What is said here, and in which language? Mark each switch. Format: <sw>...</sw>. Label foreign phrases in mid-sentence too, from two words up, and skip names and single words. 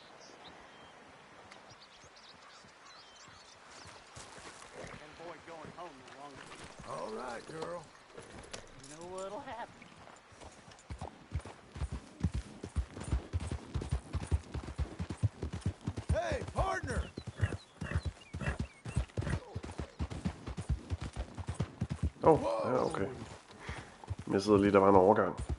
<en>Avoid going home no longer. All right, girl. You know what'll happen. Hey, partner!</en> <da>Ja, okay. Missede lige, der var en overgang.</da>